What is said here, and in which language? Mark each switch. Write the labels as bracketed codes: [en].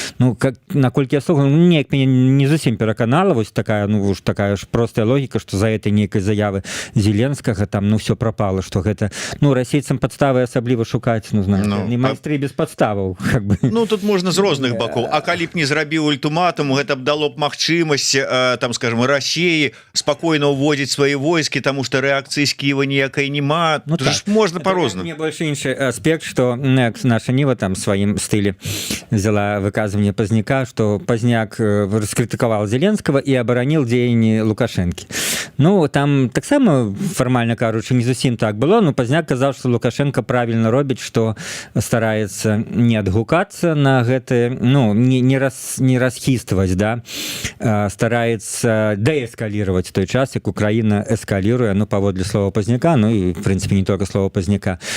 [be] Ну, как, наколькі я слухаю, неяк мяне не зусім пераканала, вось такая, [ru] ну, уж такая ж простая логика, [be] что за этой нейкай заявы Зеленскага там, ну, все пропало, что гэта, ну, расейцам подставы асабліва шукаць, ну, знаешь, не майстры без подставаў, как бы. Ну, тут можна з розных бакоў. А калі б не зрабіў ультиматум, гэта б дало б магчымасць, там, скажем, Расіі спокойно уводзіць свае войскі, тому что реакцыі з Киева ніякай нема. Ну, так. Можна по-рознаму. [ru] Мне больше іншы аспект, что наша Ніва там [be] в сваім стылі [ru] взяла выказывание Пазняка, что Пазняк раскритиковал Зеленского и оборонил дзеянні Лукашенки. [be] Ну, там таксама формально кажучы, не зусім так было, но Пазняк казаў, что Лукашенко правильно робіць, что старается не адгукацца на гэты, ну, не расхістваць, да, [ru] старается деэскалировать [be] в той час, як Украина эскалируе, ну, паводле слова Пазняка, ну, и, в принципе, не только слова Пазняка.